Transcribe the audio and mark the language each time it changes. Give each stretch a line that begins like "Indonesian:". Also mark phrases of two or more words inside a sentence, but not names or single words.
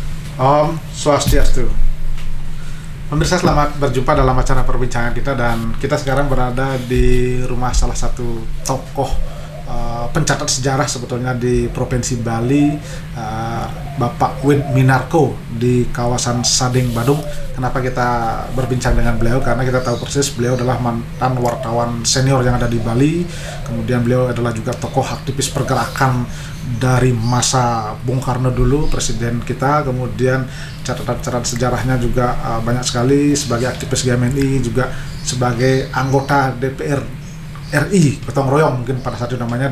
Balinese: Om Swastiastu. Pemirsa,
Indonesian: selamat berjumpa dalam acara perbincangan kita, dan kita sekarang berada di rumah salah satu tokoh pencatat sejarah sebetulnya di Provinsi Bali, Bapak Wid Minarko di kawasan Sading, Badung. Kenapa kita berbincang dengan beliau? Karena kita tahu persis beliau adalah mantan wartawan senior yang ada di Bali. Kemudian beliau adalah juga tokoh aktivis pergerakan dari masa Bung Karno dulu, presiden kita. Kemudian catatan-catatan sejarahnya juga banyak sekali, sebagai aktivis GMNI, juga sebagai anggota DPR RI, gotong royong mungkin pada saat itu namanya.